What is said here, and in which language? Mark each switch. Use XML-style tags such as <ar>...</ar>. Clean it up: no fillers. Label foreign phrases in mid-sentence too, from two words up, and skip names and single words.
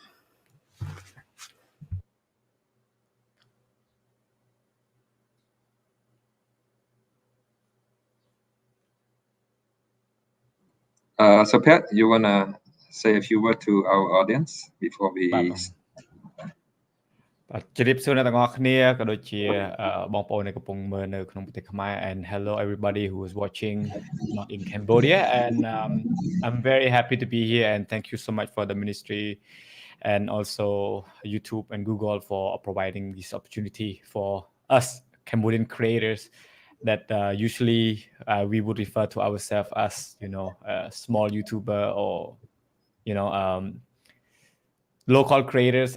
<en>So Pat, you wanna say a few words to our audience before we</en> <km>ជម្រាបសួរអ្នកទាំងអស់គ្នាក៏ដូចជាបងប្អូនដែលកំពុងមើលនៅក្នុងប្រទេសខ្មែរ</km> <en>and hello everybody who is watching not in Cambodia, and I'm very happy to be here, and thank you so much for the ministry and also YouTube and Google for providing this opportunity for us Cambodian creators that usually we would refer to ourselves as, you know, a small YouTuber or, you know, local creators.</en>